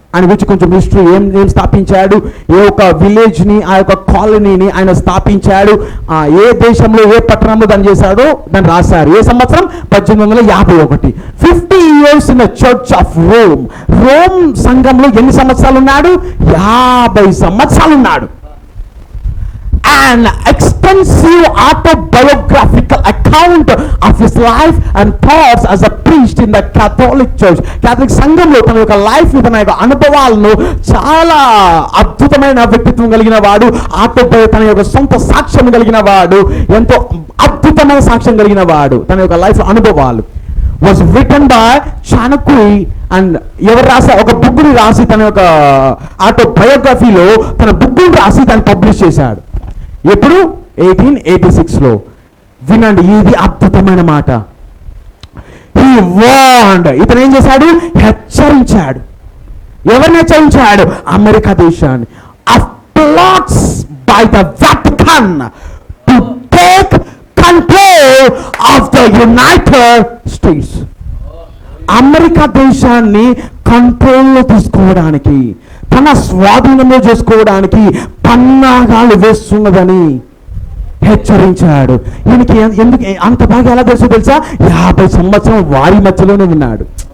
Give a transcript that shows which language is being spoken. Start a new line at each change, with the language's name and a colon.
Telugu: ఆయన గురించి కొంచెం హిస్టరీ, ఏం స్థాపించాడు, ఏ ఒక విలేజ్ని, ఆ యొక్క కాలనీని ఆయన స్థాపించాడు, ఏ దేశంలో ఏ పట్టణంలో దాన్ని చేశాడో దాన్ని రాశారు. ఏ సంవత్సరం? 1851.
English: 50 years in the Church of Rome.
Telugu: Rome సంఘంలో ఎన్ని సంవత్సరాలు ఉన్నాడు? 50 సంవత్సరాలు ఉన్నాడు.
English: An extensive autobiographical account of his life and thoughts as a priest in the Catholic Church.
Telugu: Catholic సంఘంలో తన యొక్క లైఫ్, తన యొక్క అనుభవాలను, చాలా అద్భుతమైన వ్యక్తిత్వం కలిగిన వాడు, తన యొక్క సొంత సాక్ష్యం కలిగిన వాడు, ఎంతో అద్భుతమైన సాక్ష్యం కలిగిన వాడు, తన యొక్క లైఫ్ అనుభవాలు.
English: Was written by Chanakui.
Telugu: And ఎవరు రాసా? ఒక బుక్ని రాసి, తన యొక్క ఆటోబయోగ్రఫీలో తన బుక్ని రాసి దాన్ని పబ్లిష్ చేశాడు. ఎప్పుడు? 1886లో. వినండి, ఇది అద్భుతమైన మాట.
English: He warned.
Telugu: ఇతను ఏం చేశాడు? హెచ్చరించాడు. ఎవరిని హెచ్చరించాడు? అమెరికా దేశాన్ని.
English: Of plots by the Vatican to take control of the United States.
Telugu: America దేశాన్ని కంట్రోల్లో తీసుకోవడానికి, తన స్వాధీనంలో చేసుకోవడానికి పన్నాగాలు వేస్తున్నదని హెచ్చరించాడు. ఈయనకి ఎందుకు అంత బాగా ఎలా తెలుసా? 50 సంవత్సరం వారి మధ్యలోనే ఉన్నాడు.